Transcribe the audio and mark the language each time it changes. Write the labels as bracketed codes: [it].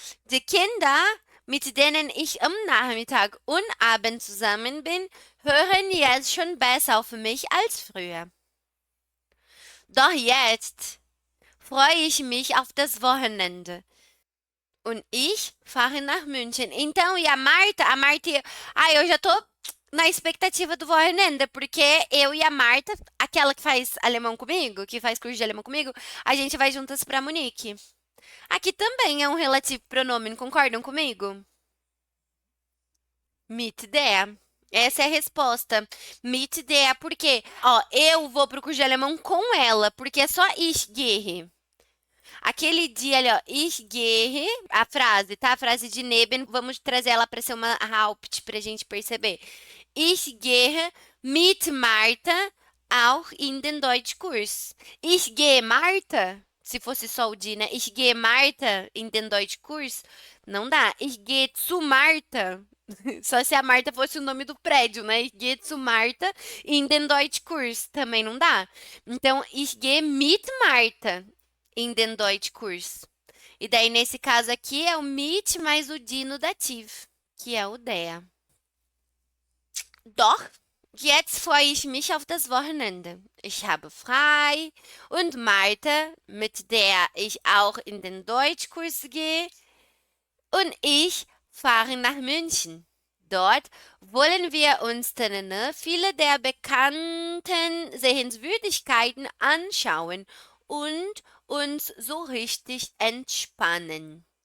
[de] Die Kinder, mit denen ich am Nachmittag und Abend zusammen bin, hören jetzt schon besser auf mich als früher. Doch jetzt freue ich mich auf das Wochenende. Und ich fahre nach München. [pt] Então, e a Marta, eu já tô na expectativa do Wochenende, porque eu e a Marta, aquela que faz alemão comigo, que faz curso de alemão comigo, a gente vai juntas para Munique. Aqui também é um relativo pronome, concordam comigo? Mit der. Essa é a resposta. Mit der, por quê? Ó, eu vou pro curso de alemão com ela, porque é só [de] ich gehe. [pt] Aquele dia ali, ó, [de] ich gehe, [pt] a frase, tá? A frase de Neben, vamos trazer ela para ser uma Haupt pra gente perceber. [de] Ich gehe mit Marta auch in den Deutschkurs. Ich gehe Marta, [pt] se fosse só o de, né? [de] Ich gehe Marta in den Deutschkurs, [pt] não dá. [de] Ich gehe zu Marta. [pt] Só se a Marta fosse o nome do prédio, né? [de] Ich gehe zu Marta in den Deutschkurs. [pt] Também não dá. Então, [de] ich gehe mit Marta in den Deutschkurs. [pt] E daí, nesse caso aqui, é o mit mais o die no dativo, que é o der. [de] Doch, jetzt freue ich mich auf das Wochenende. Ich habe frei und Marta, mit der ich auch in den Deutschkurs gehe, und ich fahren nach München. Dort wollen wir uns viele der bekannten Sehenswürdigkeiten anschauen und uns so richtig entspannen.